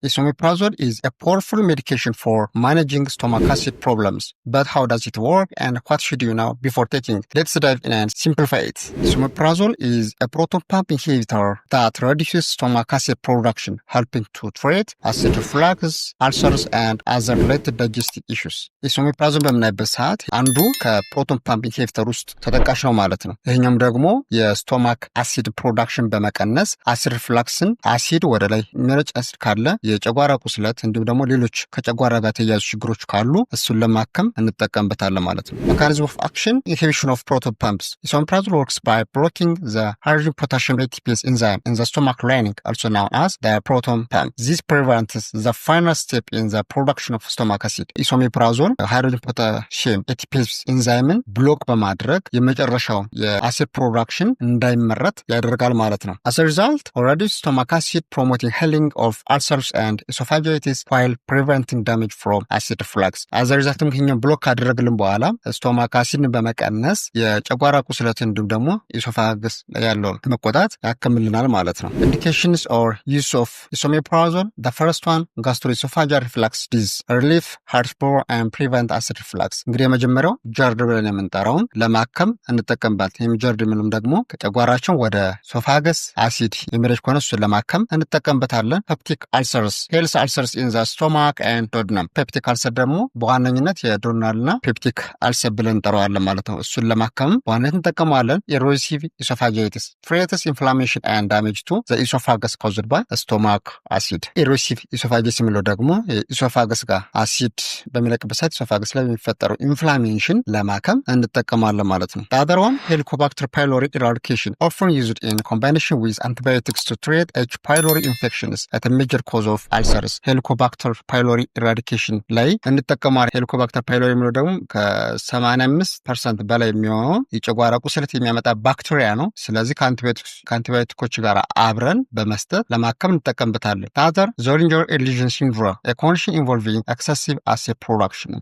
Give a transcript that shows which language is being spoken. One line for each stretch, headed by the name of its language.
English: Esomeprazole is a powerful medication for managing stomach acid problems. But how does it work and what should you know before taking it? Let's dive in and simplify it. Esomeprazole is a proton pump inhibitor that reduces stomach acid production, helping to treat acid reflux, ulcers, and other related digestive issues.
Amharic: Esomeprazole በምናይበት ሰዓት አንዱ ከፕሮቶን ፓምፕ ኢንሂቢተር ውስጥ ተጠቃሽ ነው ማለት ነው። ይህኛውም ደግሞ የስቶማክ አሲድ ፕሮዳክሽን በመቀነስ አሲድ ሪፍላክስን አሲድ ወደ ላይ የሚረጭ አሲድ ካለ የጨጓራ ቁስለት እንዲሁም ደግሞ ሌሎች ከጨጓራ ጋር የተያያዙ ችግሮች ካሉ እሱን ለማከም እንጠቀምበታለን ማለት ነው።
English: Mechanism of action: inhibition of proton pumps. Esomeprazole works by blocking the hydrogen potassium ATPase enzyme in the stomach lining, also known as the proton pump. This prevents the final step in the production of stomach acid.
Amharic: Esomeprazole hydrogen potassium ATPase enzyme ብሎክ በማድረግ የመጨረሻው የአሲድ ፕሮዳክሽን እንዳይመረት ያደርጋል ማለት ነው።
English: As a result, reduce stomach acid, promoting healing of ulcers and esophagitis while preventing damage from acid reflux. As a result,
Amharic: ይህኛው ብሎክ ካደረግልን በኋላ ስቶማክ አሲድን በመቀነስ የጨጓራ ቁስለት እንዲሁም ደግሞ ኢሶፋገስ ያለውን መቆጣት ያከምልናል ማለት ነው።
English: Indications or use of esomeprazole: the first one, gastroesophageal reflux disease, relief heartburn and prevent acid reflux.
Amharic: እንግዲህ የመጀመሪያው ጀርድ ብለን የምንጠራውን ለማከም እንጠቀምባት። ይህም ጀርድ የምንለው ደግሞ ከጨጓራችን ወደ ሶፋገስ አሲድ የሚረጭ ከሆነ እሱን ለማከም እንጠቀምበታለን። ፔፕቲክ አልሰርስ:
English: ሄልስ አልሰርስ ኢን ዘ ስቶማክ ኤንድ ዶድነም።
Amharic: ፔፕቲክ አልሰር ደግሞ በዋነኝነት የዶድናልና ፔፕቲክ አልሰር ብለን እንጠራዋለን ማለት ነው። እሱን ለማከም በዋነኝነት እንጠቀመዋለን። ኢሮሲቭ ኢሶፋጂቲስ:
English: ትሬትስ ኢንፍላሜሽን ኤንድ ዳሜጅ ቱ ዘ ኢሶፋገስ ኮዝድ ባይ ስቶማክ አሲድ።
Amharic: ኢሮሲቭ ኢሶፋጂቲስ የሚለው ደግሞ ኢሶፋገስ ጋር አሲድ በሚለቅበት ሰዓት ኢሶፋገስ ላይ የሚፈጠረው ኢንፍላሜሽን ለማከም እንጠቀማለን ማለት ነው።
English: The other one, Helicobacter pylori eradication, often used in combination with antibiotics to treat H. pylori infections at a major cause of ulcers.
Amharic: Helicobacter pylori eradication ላይ እንጠቀማለን። Helicobacter pylori የሚለው ደግሞ ከ85% በላይ የሚሆነው የጨጓራ ቁስለት የሚያመጣ ባክቴሪያ ነው። ስለዚህ ከአንቲባዮቲኮች ጋር አብረን በመስጠት ለማከም እንጠቀምበታለን።
English: The other, Zollinger-Ellison syndrome, a condition involving excessive acid production.